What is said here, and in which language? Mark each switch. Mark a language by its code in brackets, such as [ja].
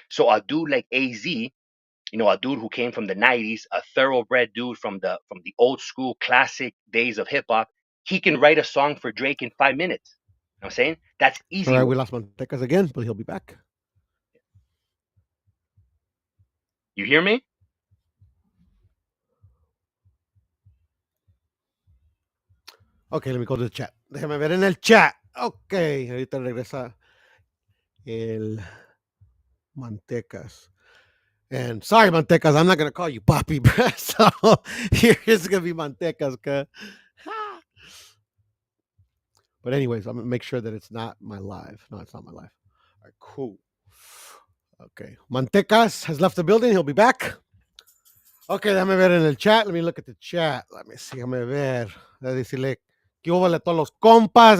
[en] So a dude like AZ, a dude who came from the 90s, a thoroughbred dude from the old school classic days of hip hop, he can write a song for Drake in 5 minutes. You know what I'm saying? That's All easy right, we lost Montecas again, but he'll be back. You hear me? Okay, let me go to the chat. [es] Déjame ver en el chat. Ok, ahorita regresa el Mantecas. [en] And sorry, Mantecas, I'm not gonna call you Papi, bro. So here is gonna be Mantecas, but anyways, I'm gonna make sure that it's not my live. No, it's not my live. All right, cool. Okay, Mantecas has left the building. He'll be back. Okay, [es] déjame ver en el chat. [en] Let me look at the chat. Let me see, [es] déjame ver. Voy a decirle, ¿qué hubo a todos los compas?